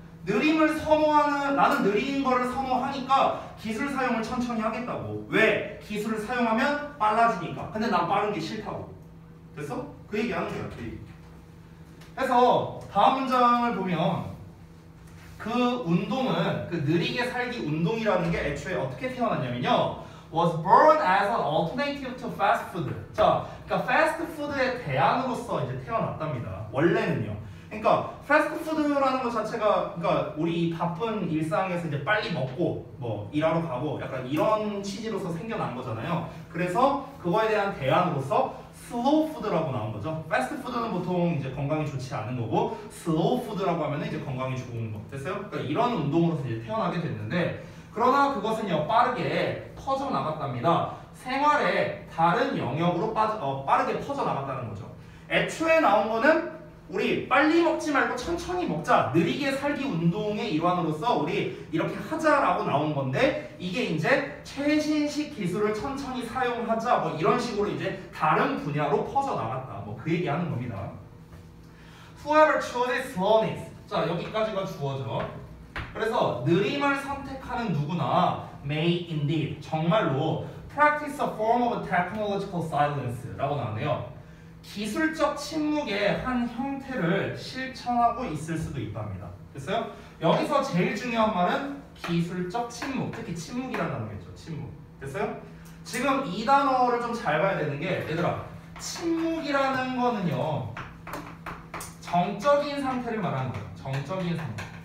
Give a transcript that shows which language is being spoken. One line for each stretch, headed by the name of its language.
Korean: 느림을 선호하는 나는 느린 거를 선호하니까 기술 사용을 천천히 하겠다고. 왜? 기술을 사용하면 빨라지니까. 근데 난 빠른 게 싫다고. 됐어? 그 얘기 하는 거야. 그 얘기. 그래서 다음 문장을 보면 그 운동은 그 느리게 살기 운동이라는 게 애초에 어떻게 태어났냐면요.
English: was born as an alternative to fast food.
Korean: 자, 그러니까 fast food의 대안으로서 이제 태어났답니다. 원래는요. 그러니까 패스트푸드라는 것 자체가 그러니까 우리 바쁜 일상에서 이제 빨리 먹고 뭐 일하러 가고 약간 이런 취지로서 생겨난 거잖아요. 그래서 그거에 대한 대안으로서 슬로우 푸드라고 나온 거죠. 패스트푸드는 보통 이제 건강에 좋지 않은 거고 슬로우 푸드라고 하면 이제 건강에 좋은 거. 됐어요? 그러니까 이런 운동으로서 이제 태어나게 됐는데 그러나 그것은요 빠르게 퍼져 나갔답니다. 생활의 다른 영역으로 빠르게 퍼져 나갔다는 거죠. 애초에 나온 거는 우리 빨리 먹지 말고 천천히 먹자 느리게 살기 운동의 일환으로서 우리 이렇게 하자라고 나온 건데 이게 이제 최신식 기술을 천천히 사용하자 뭐 이런 식으로 이제 다른 분야로 퍼져 나갔다 뭐 그 얘기하는 겁니다.
English: Whoever chooses slowness
Korean: 자 여기까지가 주어져. 그래서 느림을 선택하는 누구나
English: may indeed
Korean: 정말로
English: practice a form of technological silence
Korean: 라고 나오네요. 기술적 침묵의 한 형태를 실천하고 있을 수도 있답니다. 됐어요? 여기서 제일 중요한 말은 기술적 침묵, 특히 침묵이라는 단어겠죠. 침묵. 됐어요? 지금 이 단어를 좀 잘 봐야 되는 게 얘들아 침묵이라는 거는요 정적인 상태를 말하는 거예요. 정적인 상태.